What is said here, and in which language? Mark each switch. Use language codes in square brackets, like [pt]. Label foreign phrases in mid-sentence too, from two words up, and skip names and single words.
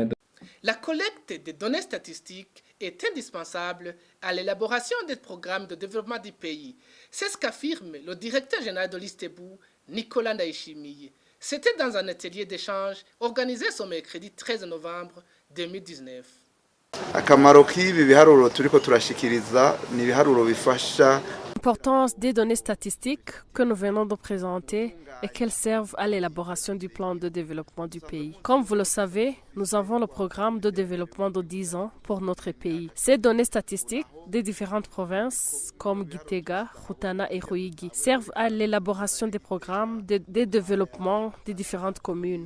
[fr] La collecte des données statistiques est indispensable à l'élaboration des programmes de développement du pays. C'est ce qu'affirme le directeur général de l'ISTEBU, Nicolas Ndayishimiye. C'était dans un atelier d'échange organisé ce mercredi 13 novembre 2019. [rn] akamaro k'ibi biharuro turiko turashikiriza ni ibiharuro bifasha. [fr] L'importance des données statistiques que nous venons de présenter et qu'elles servent à l'élaboration du plan de développement du pays. Comme vous le savez, nous avons le programme de développement de 10 ans pour notre pays. Ces données statistiques des différentes provinces comme Gitega, Rutana et Ruigi servent à l'élaboration des programmes de développement des différentes communes.